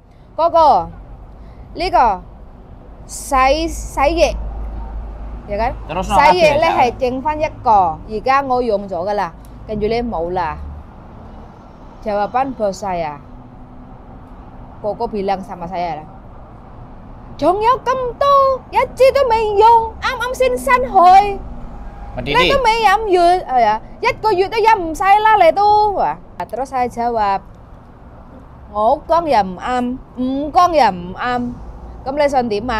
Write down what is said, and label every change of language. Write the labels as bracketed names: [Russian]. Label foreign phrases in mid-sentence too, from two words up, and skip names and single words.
[Cantonese] 嗰個呢個洗液 [Indonesian] ya kan? Terus [Cantonese] 洗液咧係剩翻一個，而家我用咗噶啦，跟住咧冇啦。 [Indonesian] Jawaban bos saya. Koko bilang sama saya lah. [Cantonese] 仲有咁多，一支都未用，啱啱先新去。你都未飲完，係啊，一個月都飲唔晒啦，你都話。 [Indonesian] Terus saya jawab， [Cantonese] 我講又唔啱，唔講又唔啱，咁你想點啊？